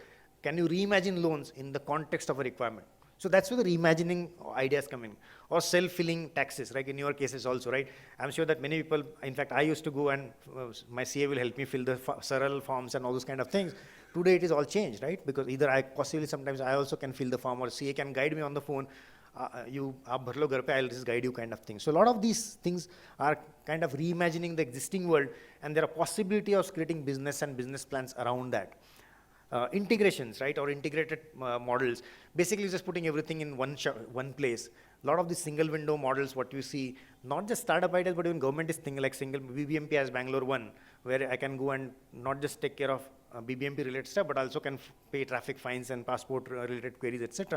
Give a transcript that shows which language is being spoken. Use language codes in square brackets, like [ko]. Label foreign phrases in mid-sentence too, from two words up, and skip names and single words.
[en] Can you reimagine loans in the context of a requirement? So that's where the reimagining ideas come in. Or self-filling taxes, like in your cases also, right? I'm sure that many people, in fact, I used to go and my CA will help me fill the Saral forms and all those kind of things. Today it is all changed, right? Because either sometimes I also can fill the form, or CA can guide me on the phone. [hi] You आप भर लो घर पे, [en] I'll just guide you kind of thing. So a lot of these things are kind of reimagining the existing world, and there are possibility of creating business and business plans around that. Integrations, right, or integrated models. Basically, just putting everything in one place. A lot of these single window models, what you see, not just startup ideas, but even government is thinking like single BBMP as Bangalore 1, where I can go and not just take care of BBMP related stuff, but also can pay traffic fines and passport related queries, etc.